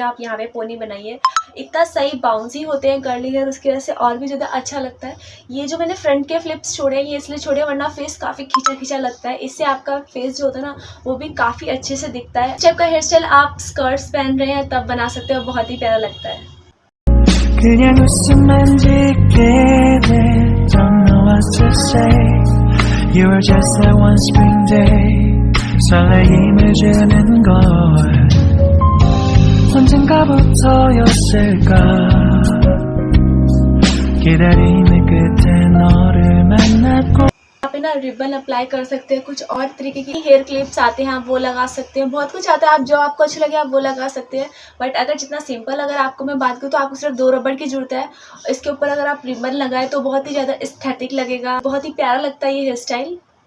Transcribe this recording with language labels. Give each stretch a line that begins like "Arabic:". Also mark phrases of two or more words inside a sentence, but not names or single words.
Hindi: आप यहाँ पे पोनी बनाइए, इतना सही बाउंसी होते हैं
English: curly hair,
Hindi: उसकी वजह से और भी ज़्यादा अच्छा लगता है। ये जो मैंने फ्रंट के फ्लिप्स छोड़े हैं ये इसलिए छोड़े, वरना फेस काफ़ी खींचा खींचा लगता है, इससे आपका फेस जो होता है ना वो भी काफ़ी अच्छे से दिखता है। इस टाइप का
English: hair style
Hindi: आप स्कर्ट्स पहन रहे हैं तब बना सकते हो, बहुत ही प्यारा लगता है।
Korean: 그냥 웃음만 짓게 돼.
English: Don't know what to say. You were just that one spring day.
Korean: 설레임을 주는 걸 언젠가부터였을까. 기다림의 끝에 너를 만났고.
Hindi: यहाँ पे ना रिबन अप्लाई कर सकते हैं, कुछ और तरीके की
English: hair clips
Hindi: आते हैं आप वो लगा सकते हैं, बहुत कुछ आता है आप जो आपको अच्छा लगे आप वो लगा सकते हैं। बट अगर जितना सिंपल अगर आपको मैं बात करूँ तो आपको सिर्फ 2 रबड़ की जरूरत है। इसके ऊपर अगर आप रिबन लगाए तो बहुत ही ज़्यादा एस्थेटिक लगेगा, बहुत ही प्यारा लगता है ये
English: hair style.